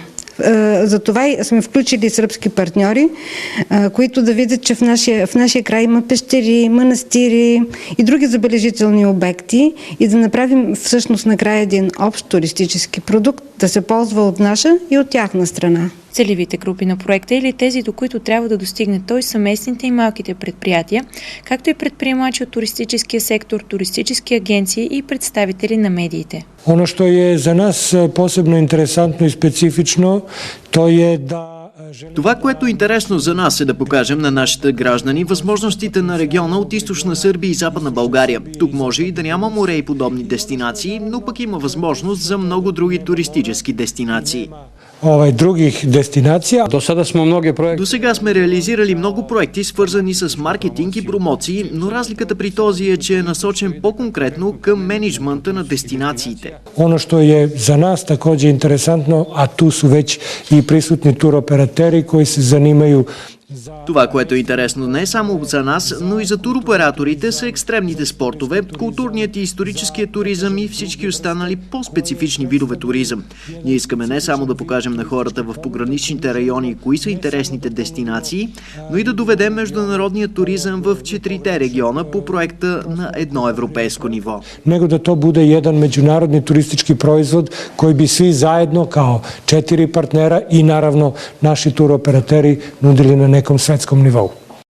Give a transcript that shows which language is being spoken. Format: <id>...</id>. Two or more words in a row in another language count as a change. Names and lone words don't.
<bg>Затова сме включили сръбски партньори, които да видят, че в нашия край има пещери, манастири и други забележителни обекти и да направим всъщност накрая един общ туристически продукт, да се ползва от наша и от тяхна страна. Целевите групи на проекта или тези, до които трябва да достигне той, са местните и малките предприятия, както и предприемачи от туристическия сектор, туристически агенции и представители на медиите.</bg> <sr>Ono što je za nas posebno interesantno</sr> <bg>и специфично, то е да... Това, което е интересно за нас, е да покажем на нашите граждани възможностите на региона от източна Сърбия и западна България. Тук може и да няма море и подобни дестинации, но пък има възможност за много други туристически дестинации.</bg> <sr>Других дестинация.</sr> <bg>До сега сме реализирали много проекти, свързани с маркетинг и промоции, но разликата при този е, че е насочен по-конкретно към мениджмънта на дестинациите.</bg> <sr>Ono što je za nas također interesantno, a tu su već i prisutni turoperateri koji se zanimaju.</sr> <bg>Това, което е интересно не само за нас, но и за туроператорите, са екстремните спортове, културният и историческият туризъм и всички останали по-специфични видове туризъм. Ние искаме не само да покажем на хората в пограничните райони кои са интересните дестинации, но и да доведем международния туризъм в 4-те региона по проекта на едно европейско ниво.</bg> <sr>Него да то bude jedan međunarodni turistički proizvod koji bi svi zajedno kao 4 partnera i naravno naši turoperateri nudili na nekom svetskom nivou.</sr>